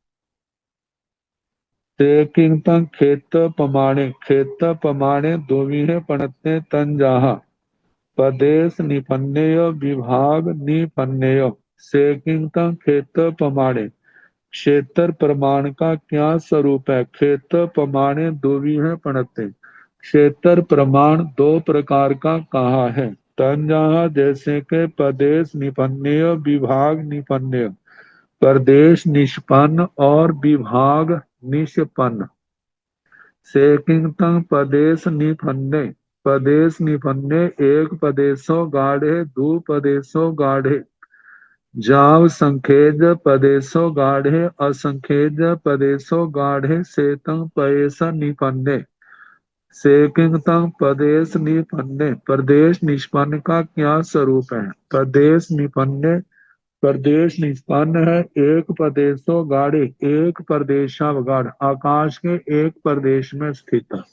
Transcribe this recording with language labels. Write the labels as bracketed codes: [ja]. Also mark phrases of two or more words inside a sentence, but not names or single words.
[pra] किंतु क्षेत्र प्रमाणे दोविहे पणत्ते तंजाहा प्रदेश निपन्नेय विभाग निपन्नेय से किंतु क्षेत्र प्रमाणे [hi] क्षेत्र प्रमाण का क्या स्वरूप है। [pra] क्षेत्र प्रमाणे दोविहे पणत्ते [hi] क्षेत्र प्रमाण दो प्रकार का कहा है। [pra] तंजाहा [hi] जैसे के [pra] प्रदेश निपन्नेय विभाग निपन्नेय [hi] प्रदेश निष्पन्न और विभाग निष्पन्न [pra] से किंतु प्रदेश निपन्ने एक प्रदेशो गाढ़े दू प्रदेशो गाढ़े जाव संखेज प्रदेशो गाढ़े असंखेज प्रदेशो गाढ़े सेतं पयेश निपन्ने से किंतु प्रदेश निपन्ने [hi] प्रदेश निष्पन्न का क्या स्वरूप है। [pra] प्रदेश निपन्ने [hi] प्रदेश निष्पन्न है [pra] एक प्रदेशो गाढ़े [hi] एक प्रदेशावगाढ़ आकाश के एक प्रदेश में स्थित है।